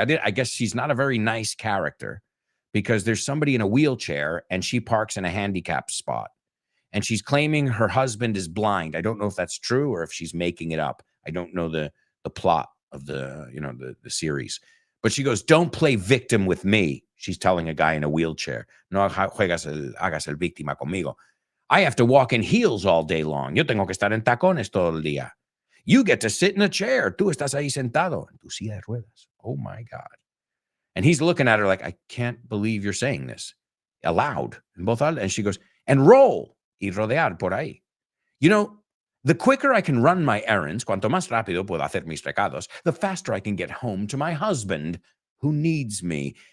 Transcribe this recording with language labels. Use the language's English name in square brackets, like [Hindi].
[English] I guess she's not a very nice character because there's somebody in a wheelchair and she parks in a handicapped spot. And she's claiming her husband is blind. I don't know if that's true or if she's making it up. I don't know the plot of the series. But she goes, "Don't play victim with me." She's telling a guy in a wheelchair. [Spanish] No hagas el víctima conmigo. [English] I have to walk in heels all day long. [Spanish] Yo tengo que estar en tacones todo el día. [English] You get to sit in a chair. [Spanish] Tú estás ahí sentado en tu silla de ruedas. [English] Oh, my God. And he's looking at her like, I can't believe you're saying this. Aloud. And she goes, and roll. [Spanish] Y rodear por ahí. [English] The quicker I can run my errands, [Spanish] cuanto más rápido puedo hacer mis recados, [English] the faster I can get home to my husband who needs me.